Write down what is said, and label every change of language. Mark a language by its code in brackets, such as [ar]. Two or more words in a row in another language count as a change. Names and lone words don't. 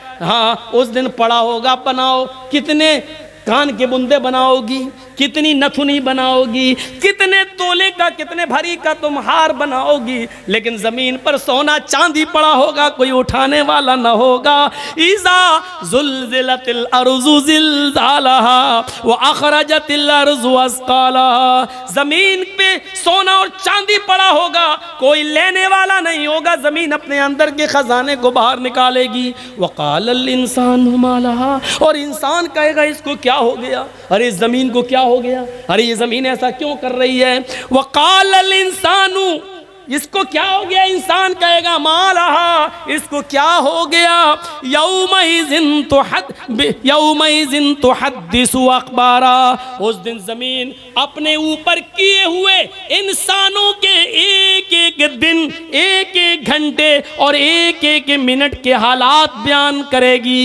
[hi] हाँ, उस दिन पड़ा होगा, बनाओ। कितने कान के बुंदे बनाओगी, कितनी नथुनी बनाओगी, कितने तोले का का कितने भरी का तुम हार बनाओगी, लेकिन ज़मीन पर सोना चांदी पड़ा होगा, कोई उठाने वाला न होगा। [ar] إذا زلزلت الأرض زلزالها وأخرجت الأرض أثقالها, [hi] ज़मीन पे सोना और चांदी पड़ा होगा, कोई लेने वाला नहीं होगा, ज़मीन अपने अंदर के ख़जाने को बाहर निकालेगी। [ar] وقال الإنسان ما لها, [hi] और इंसान कहेगा इसको क्या हो गया, अरे ज़मीन को क्या हो गया, अरे ये ज़मीन ऐसा क्यों कर रही है। [ar] وقال الإنسان, [hi] इसको क्या हो गया, इंसान कहेगा [ar] ما لها, [hi] इसको क्या हो गया। [ar] يومئذ تحدث أخبارها, [hi] उस दिन ज़मीन अपने ऊपर किए हुए इंसानों के एक एक दिन, एक एक घंटे और एक एक मिनट के हालात बयान करेगी।